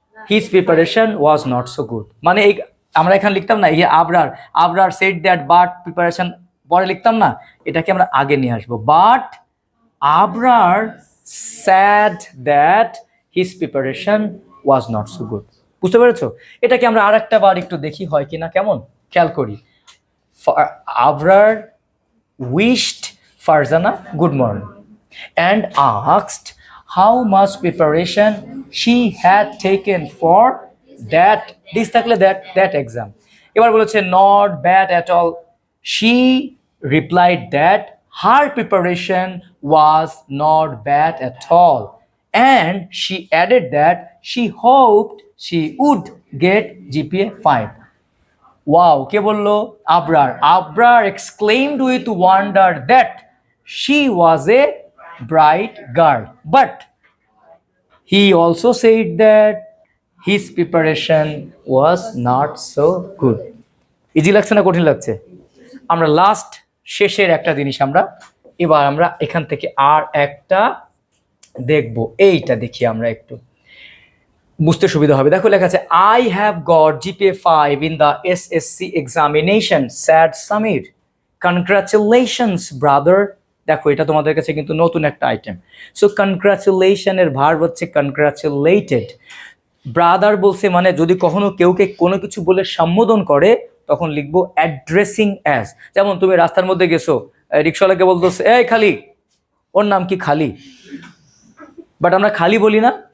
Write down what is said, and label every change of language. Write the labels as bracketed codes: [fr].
[en] his preparation was not so good, [bn] মানে এই আমরা এখানে লিখতাম না এই [en] Abrar said that [bn] but preparation পরে লিখতাম না, এটাকে আমরা আগে নিয়ে আসবো। [en] But Abrar said that his preparation was not so good. [bn] বুঝতে পেরেছো? এটাকে আমরা আরেকটা বার একটু দেখি হয় কিনা, কেমন খেয়াল করি। [en] Abrar wished Farzana good morning and asked how much preparation she had taken for that this থাকলে that exam। [bn] এবার বলেছে [en] not bad at all, she replied that her preparation was not bad at all, and she added that she hoped she would get GPA 5. Wow, [bn] কে বললো? [en] Abrar. Abrar exclaimed with wonder that she was a bright girl, but he also said that his preparation was not so good. [bn] Easy লাগছে না কঠিন লাগছে? আমরা last শেষের একটা জিনিস এবার আমরা এখান থেকে আর একটা দেখব, এইটা দেখি আমরা একটু বুঝতে সুবিধা হবে। দেখো লেখা আছে [en] I have got GPA 5 in the SSC examination, said Samir. Congratulations brother. [bn] দেখো এটা তোমাদের কাছে কিন্তু নতুন একটা আইটেম। সো কনগ্রাচুলেশন এর ভার্ব হচ্ছে কনগ্রাচুলেটেড। ব্রাদার বলছে মানে যদি কখনো কেউকে কোনো কিছু বলে সম্বোধন করে তখন লিখবো অ্যাড্রেসিং অ্যাজ। যেমন তুমি রাস্তার মধ্যে গেছো, রিক্সাওয়ালাকে বলতো এই খালি, ওর নাম কি খালি, বাট আমরা খালি বলি না।